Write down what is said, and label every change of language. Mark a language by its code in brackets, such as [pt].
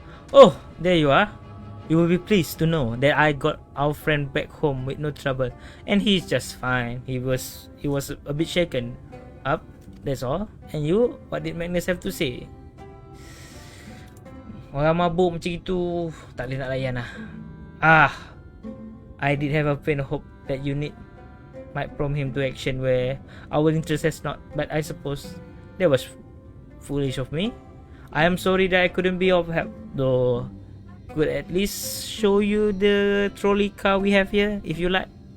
[en] Oh, there you are. You will be pleased to know that I got our friend back home with no trouble, and he's just fine. He was a bit shaken up, that's all. And you, what did Magnus have to say? [ms] Orang mabuk macam itu tak boleh nak layan lah. [en] I did have a faint hope that you might prompt him to action where our interest has not, but I suppose that was foolish of me. I am sorry that I couldn't be of help, though could at least show you the trolley car we have here, if you like.